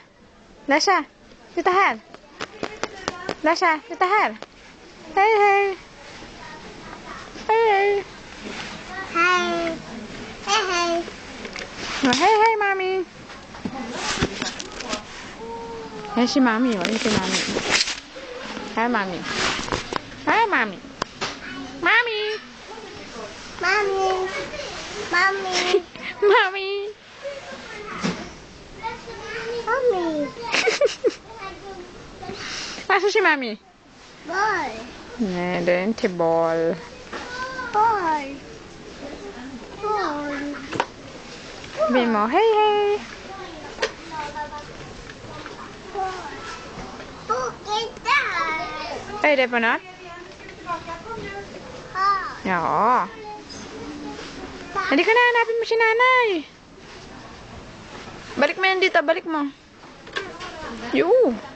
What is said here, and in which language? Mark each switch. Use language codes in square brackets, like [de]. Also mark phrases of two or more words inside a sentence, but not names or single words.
[sv] Lesha. Titta här. Lesha, titta här. Hej, hej. Hej, hej. Hej, hej, mami. Hej, [tl] si mami. [en] What is mami? Hi, mami. Hi, mami. Mami. Mami. [tl] Nasaan si mami? [sv] Nej, det är inte boll. Bimo, hej, hej. Vad är det för något? Ja. [tl] Hindi ka na, hanapin mo si nanay. Balik mo yan dito, balik mo. Yoo.